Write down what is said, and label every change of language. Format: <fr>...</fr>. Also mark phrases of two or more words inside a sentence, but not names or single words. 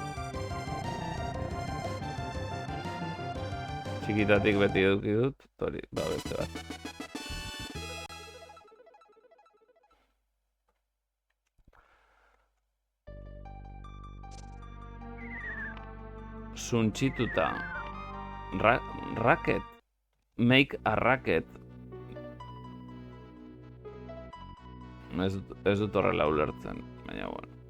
<eu>Txikitatik beti eduki dut, hori, beste bat. Suntxituta.</eu> <en>Racket? Make a racket.</en> <eu>Ez dut horrela ulertzen, baina bueno.</eu>